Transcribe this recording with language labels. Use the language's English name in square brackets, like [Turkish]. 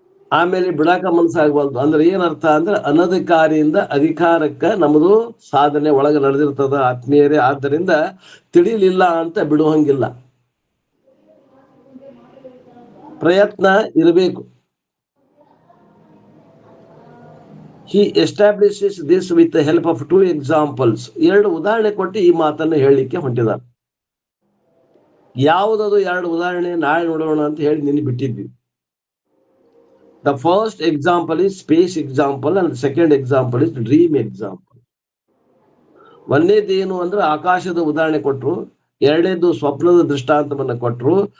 [Kannada] ಆಮೇಲೆ ಬಿಡಾಕ ಮನಸ್ಸಾಗಬಾರ್ದು ಅಂದ್ರೆ ಏನರ್ಥ ಅಂದ್ರೆ ಅನಧಿಕಾರಿಯಿಂದ ಅಧಿಕಾರಕ್ಕ ನಮ್ದು ಸಾಧನೆ ಒಳಗೆ ನಡೆದಿರ್ತದ ಆತ್ಮೀಯರೇ. ಆದ್ದರಿಂದ ತಿಳಿಲಿಲ್ಲ ಅಂತ ಬಿಡುವಂಗಿಲ್ಲ, ಪ್ರಯತ್ನ ಇರಬೇಕು. [English] He establishes this with the help of 2 examples. [Kannada] 2 ಉದಾಹರಣೆ ಕೊಟ್ಟು ಈ ಮಾತನ್ನು ಹೇಳಲಿಕ್ಕೆ ಹೊಂಟಿದ್ದಾರೆ. ಯಾವುದದು 2 ಉದಾಹರಣೆ ನಾಳೆ ನೋಡೋಣ ಅಂತ ಹೇಳಿ ನಿನ್ನೆ ಬಿಟ್ಟಿದ್ವಿ. [English] The first example is space example and the second example is dream example. [Kannada] ಒಂದೇದು ಏನು ಅಂದ್ರೆ ಆಕಾಶದ ಉದಾಹರಣೆ ಕೊಟ್ರು, ಎರಡನೇದು ಸ್ವಪ್ನದ ದೃಷ್ಟಾಂತವನ್ನ ಕೊಟ್ರು.